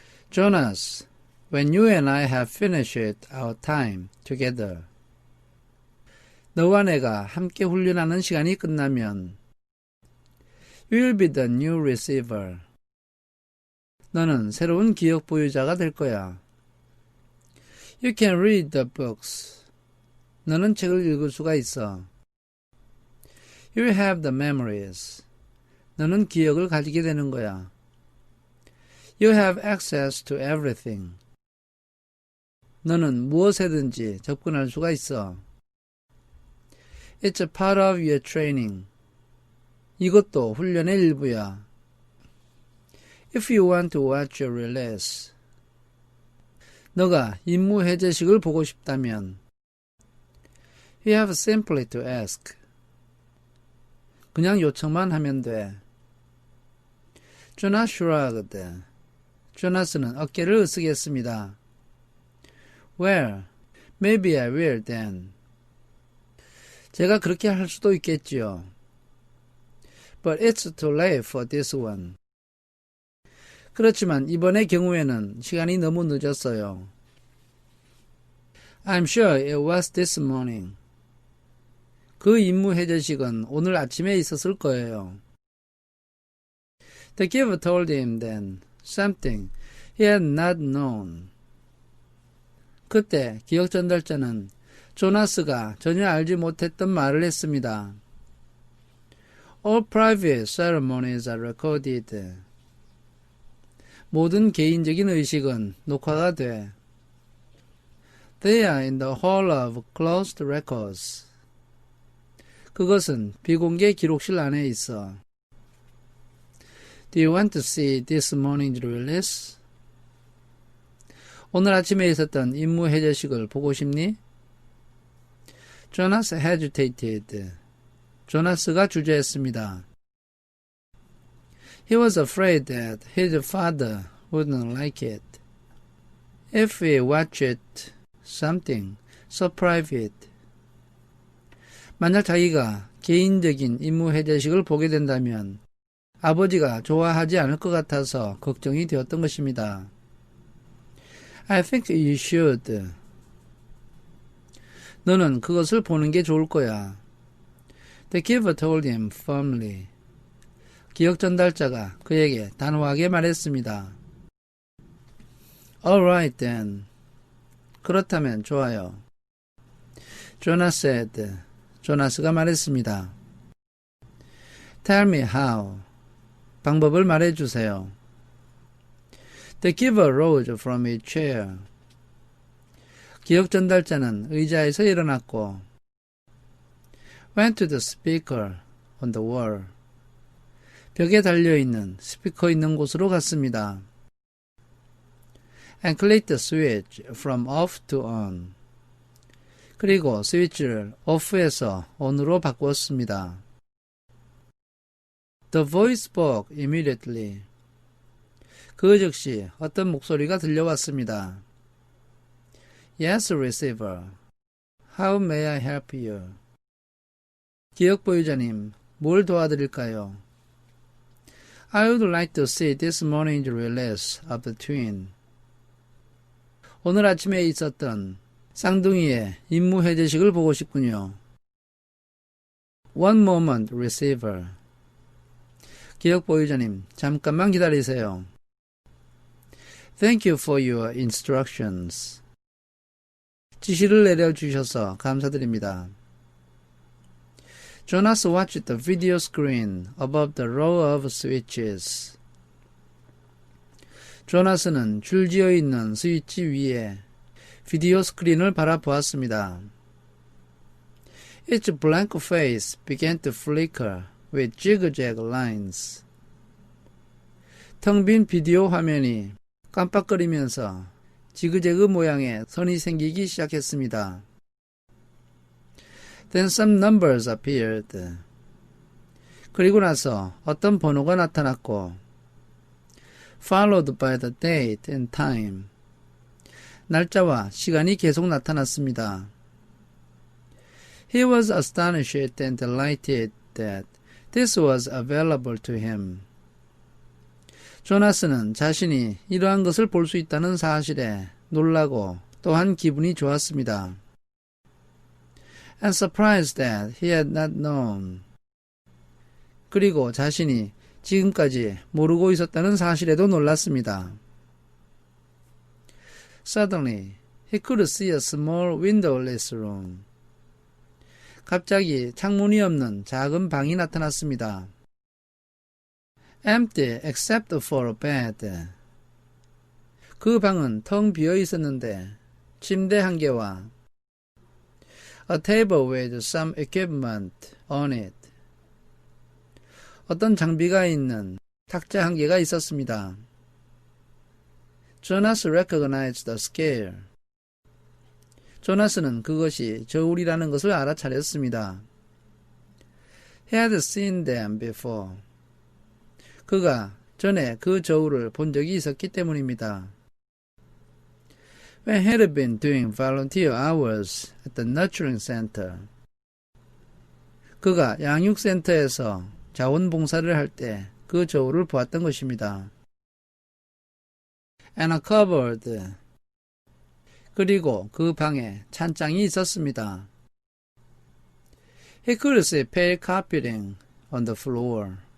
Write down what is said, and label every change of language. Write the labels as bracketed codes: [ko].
[en] Jonas, when you and I have finished our time together. [ko] 너와 내가 함께 훈련하는 시간이 끝나면 [en] You will be the new receiver. [ko] 너는 새로운 기억 보유자가 될 거야. [en] You can read the books. [ko] 너는 책을 읽을 수가 있어. [en] You will have the memories. [ko] 너는 기억을 가지게 되는 거야. [en] You have access to everything. [ko] 너는 무엇에든지 접근할 수가 있어. [en] It's a part of your training. [ko] 이것도 훈련의 일부야. [en] If you want to watch your release. [ko] 너가 임무 해제식을 보고 싶다면 [en] You have simply to ask. [ko] 그냥 요청만 하면 돼. [en] Jonas shrugged. [ko] 조나스는 어깨를 으쓱했습니다. [en] Well, maybe I will then. [ko] 제가 그렇게 할 수도 있겠지요. [en] But it's too late for this one. [ko] 그렇지만 이번의 경우에는 시간이 너무 늦었어요. [en] I'm sure it was this morning. [ko] 그 임무 해제식은 오늘 아침에 있었을 거예요. [en] The giver told him then something he had not known. [ko] 그때 기억 전달자는 조나스가 전혀 알지 못했던 말을 했습니다. [en] All private ceremonies are recorded. [ko] 모든 개인적인 의식은 녹화가 돼. [en] They are in the hall of closed records. [ko] 그것은 비공개 기록실 안에 있어. [en] Do you want to see this morning's release? [ko] 오늘 아침에 있었던 임무 해제식을 보고 싶니? [en] Jonas hesitated. [ko] 조나스가 주저했습니다. [en] He was afraid that his father wouldn't like it. If he watched something so private. [ko] 만약 자기가 개인적인 임무 해제식을 보게 된다면 아버지가 좋아하지 않을 것 같아서 걱정이 되었던 것입니다. [en] I think you should. [ko] 너는 그것을 보는 게 좋을 거야. [en] The giver told him firmly. [ko] 기억 전달자가 그에게 단호하게 말했습니다. [en] All right then. [ko] 그렇다면 좋아요. [en] Jonas said. [ko] 조나스가 말했습니다. [en] Tell me how. [ko] 방법을 말해주세요. [en] The giver rose from his chair. [ko] 기억 전달자는 의자에서 일어났고 [en] went to the speaker on the wall. [ko] 벽에 달려있는 스피커 있는 곳으로 갔습니다. [en] And clicked the switch from off to on. [ko] 그리고 스위치를 off에서 on으로 바꾸었습니다. [en] The voice spoke immediately. [ko] 그 즉시 어떤 목소리가 들려왔습니다. [en] Yes, receiver. How may I help you? [ko] 기억 보유자님, 뭘 도와드릴까요? [en] I would like to see this morning's release of the twin. [ko] 오늘 아침에 있었던 쌍둥이의 임무 해제식을 보고 싶군요. [en] One moment, receiver. [ko] 기억 보유자님, 잠깐만 기다리세요. [en] Thank you for your instructions. [ko] 지시를 내려주셔서 감사드립니다. [en] Jonas watched the video screen above the row of switches. [ko] 조나스는 줄지어 있는 스위치 위에 비디오 스크린을 바라보았습니다. [en] Its blank face began to flicker with zigzag lines. [ko] 텅 빈 비디오 화면이 깜빡거리면서 지그재그 모양의 선이 생기기 시작했습니다. [en] Then some numbers appeared. [ko] 그리고 나서 어떤 번호가 나타났고 [en] followed by the date and time. [ko] 날짜와 시간이 계속 나타났습니다. [en] He was astonished and delighted that this was available to him. [ko] 조나스는 자신이 이러한 것을 볼 수 있다는 사실에 놀라고 또한 기분이 좋았습니다. [en] And surprised that he had not known. [ko] 그리고 자신이 지금까지 모르고 있었다는 사실에도 놀랐습니다. [en] Suddenly, he could see a small windowless room. [ko] 갑자기 창문이 없는 작은 방이 나타났습니다. [en] Empty except for a bed. [ko] 그 방은 텅 비어 있었는데 침대 한 개와 [en] a table with some equipment on it. [ko] 어떤 장비가 있는 탁자 한 개가 있었습니다. [en] Jonas recognized the scale. [ko] 조나스는 그것이 저울이라는 것을 알아차렸습니다. [en] He had seen them before. [ko] 그가 전에 그 저울을 본 적이 있었기 때문입니다. [en] When he had been doing volunteer hours at the nurturing center. [ko] 그가 양육센터에서 자원봉사를 할 때 그 저울을 보았던 것입니다. [en] And a cupboard. [ko] 그리고 그 방에 찬장이 있었습니다. [en] He could see pale carpeting on the floor.